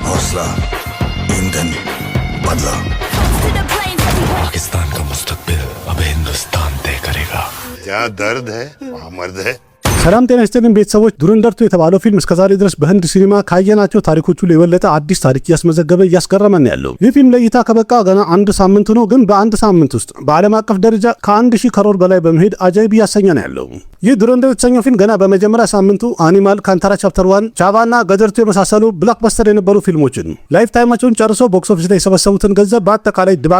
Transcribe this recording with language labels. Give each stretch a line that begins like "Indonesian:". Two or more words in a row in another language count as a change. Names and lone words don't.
Hindi: हौसला, ईंधन, बदला। पाकिस्तान का मुस्तकबिल अब हिंदुस्तान तय करेगा। जहाँ दर्द है वहाँ मर्द है।
Amharic: ሰላም ጤና ይስጥልን ቤተሰቦች። ዱረንደርቱ የተባለው ፊልም እስከዛሬ ድረስ በህንድ ሲኒማ ካየናቸው ታሪኮች ሁሉ የበለጠ አዲስ ታሪክ እያስመዘገበ እያስገረመን ያለው ይህ ፊልም ለእይታ ከበቃ ገና አንድ ሳምንት ነው። ግን በአንድ ሳምንት ውስጥ በዓለም አቀፍ ደረጃ ከ1000 ከሮር በላይ በመሄድ አጃይብ እያሰኘ ነው ያለው። ይህ ዱረንደር የተሰኘው ፊልም ገና በመጀመሪያ ሳምንቱ አኒማል፣ ካንታራ ቻፕተር 1፣ ቻቫና ገደርቱ የመሳሰሉ ብሎክበስተር የነበሩ ፊልሞችን ላይፍ ታይማቸውን ጨርሶ
English: box office
Amharic: ላይ የሰበሰቡትን ገንዘብ በአጠቃላይ ድባቅ